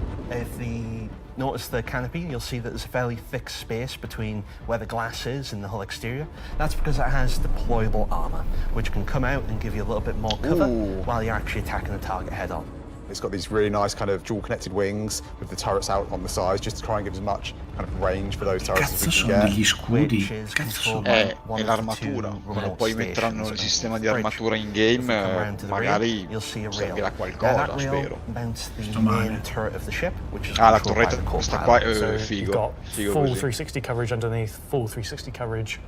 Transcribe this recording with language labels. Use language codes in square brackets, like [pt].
[en] If you notice the canopy, you'll see that there's a fairly thick space between where the glass is and the hull exterior. That's because it has deployable armor, which can come out and give you a little bit more cover while you're actually attacking the target head on. It's got these really nice kind of dual connected wings with the turrets out on the sides, just to try and give as much kind of range for those turrets as we can get. [it] Degli scudi? È l'armatura. Quando poi metteranno il sistema di armatura in game, magari servirà qualcosa, spero. La torretta, questa qua è figo. [en] Full 360 coverage underneath, full 360 coverage.